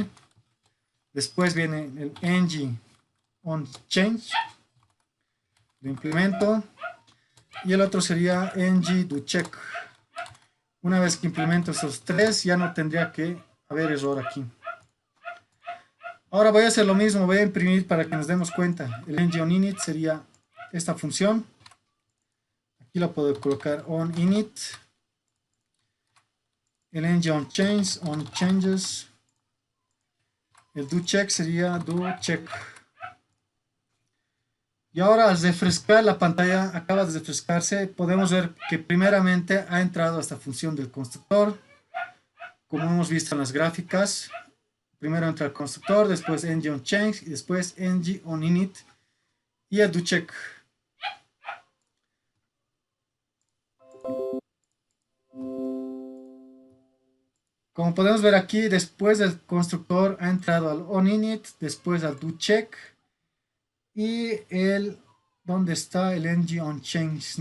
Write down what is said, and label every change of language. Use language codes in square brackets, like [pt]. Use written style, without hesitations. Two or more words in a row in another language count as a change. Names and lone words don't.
[es] Después viene el onChange, lo implemento, y el otro sería doCheck. Una vez que implemento estos tres, ya no tendría que haber error aquí. Ahora voy a hacer lo mismo, voy a imprimir para que nos demos cuenta. El ng-on-init sería esta función. Aquí la puedo colocar on-init. El ng-on-change, on-changes. El do-check sería do-check. Y ahora al refrescar la pantalla, acaba de refrescarse, podemos ver que primeramente ha entrado esta función del constructor, como hemos visto en las gráficas. Primero entra el constructor, después ng-on-change y después ng-on-init y el do-check. Como podemos ver aquí, después del constructor ha entrado al onInit, después al doCheck y ¿dónde está el ng-on-change?